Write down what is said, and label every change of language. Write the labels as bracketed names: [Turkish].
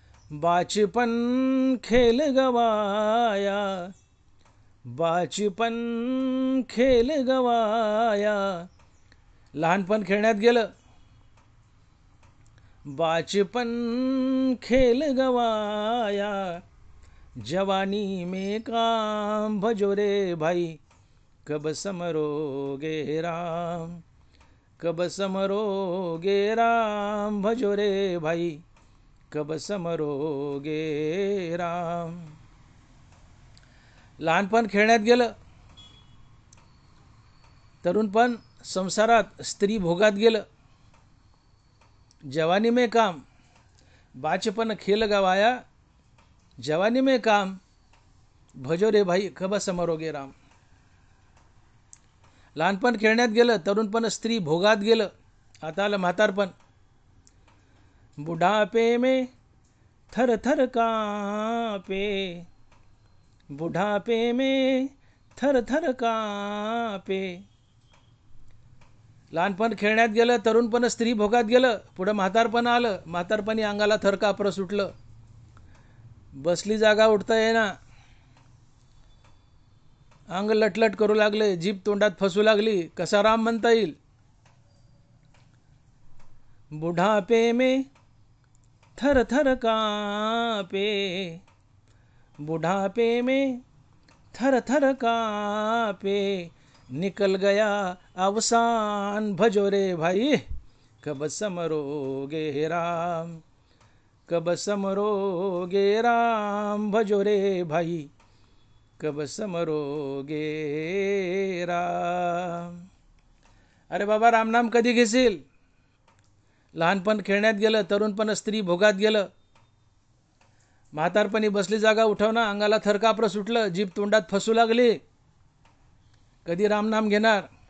[Hindi] बाचपन खेल गवाया, बाचपन खेल गवाया. [Marathi] लहानपण खेळण्यात गेलं, [Hindi] बाचपन खेल गवाया. जवानी में काम भजो रे भाई, कब समरोगे राम, कब समरोगे राम भजो रे भाई, कब समरोगे राम. [Marathi] लहानपण खेळण्यात गेलं, तरुणपण संसारात स्त्री भोगात गेलं. [Hindi] जवानी में काम, बाचपन खेल गवाया. जवानी में काम भजो रे भाई, कब समरोगे राम. [Marathi] लहानपण खेळण्यात गेलं, तरुणपण स्त्री भोगात गेलं. आता आलं म्हातारपण. [Hindi] बुढ़ापे में थर थर कांपे, बुढ़ापे में थर थर कांपे. [Marathi] लहानपण खेळण्यात गेलं, तरुणपण स्त्री भोगात गेलं. पुढं म्हातारपण आलं. म्हातारपणी अंगाला थर कापरं सुटलं, बसली जागा उठता येईना, अंग लटलट करू लागले, जीभ तोंडात फसू लागली. कसा राम म्हणता येईल? [Hindi] बुढ़ापे में थर थर कांपे, बुढ़ापे में थर थर कांपे. निकल गया अवसान भजो रे भाई, कब समरोगे राम, कब समरोगे राम भजो रे भाई, कब समरोगे राम. [Marathi] अरे बाबा, रामनाम कधी घेशील? लहानपण खेळण्यात गेलं, तरुणपण स्त्री भोगात गेलं. म्हातारपणी बसली जागा उठवणं, अंगाला थरकापरं सुटलं, जीभ तोंडात फसू लागली. कधी रामनाम घेणार?